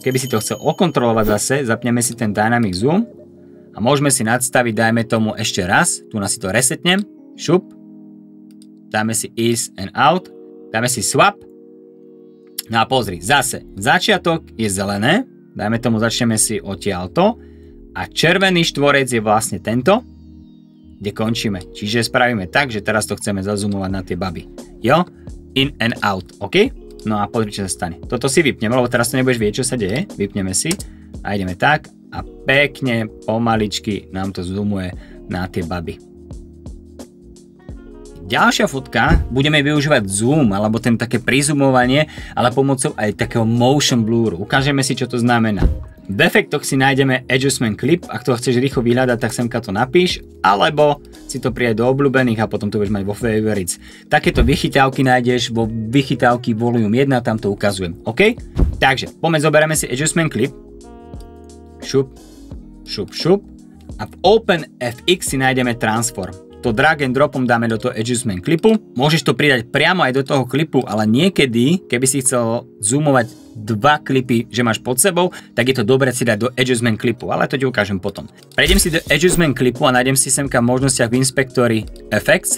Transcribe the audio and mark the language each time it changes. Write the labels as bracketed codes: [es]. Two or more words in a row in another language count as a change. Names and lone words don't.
[sk] Keby si to chcel okontrolovať zase, zapneme si ten Dynamic Zoom a môžeme si nadstaviť, dajme tomu ešte raz, tu nás si to resetnem, šup, dáme si [en] Ease and Out, [sk] dáme si Swap, no a pozri, zase, začiatok je zelené, dajme tomu, začneme si odtiaľto a červený štvorec je vlastne tento, kde končíme. Čiže spravíme tak, že teraz to chceme zazoomovať na tie baby. Jo? [en] In and out, [sk] OK? No a pozri, čo sa stane. Toto si vypneme, lebo teraz to nebudeš vedieť, čo sa deje. Vypneme si a ideme tak a pekne, pomaličky nám to zoomuje na tie baby. Ďalšia fotka, budeme využívať zoom, alebo ten také prizoomovanie, ale pomocou aj takého [en] motion bluru. [sk] Ukážeme si, čo to znamená. V efektoch si nájdeme [en] adjustment clip, [sk] ak to chceš rýchlo vyhľadať, tak semka to napíš, alebo si to pridaj do obľúbených a potom to budeš mať vo favorites. Takéto vychytávky nájdeš vo vychytávky volume 1, tam to ukazujem, OK? Takže, poďme zoberieme si [en] adjustment clip. [sk] Šup a v Open FX si nájdeme transform. To [en] drag and dropom [sk] dáme do toho [en] adjustment clipu. [sk] Môžeš to pridať priamo aj do toho klipu, ale niekedy, keby si chcel zoomovať dva klipy, že máš pod sebou, tak je to dobre si dať do [en] adjustment clipu, [sk] ale to ti ukážem potom. Prejdem si do [en] adjustment clipu [sk] a nájdem si semka v možnostiach v inspektori Effects.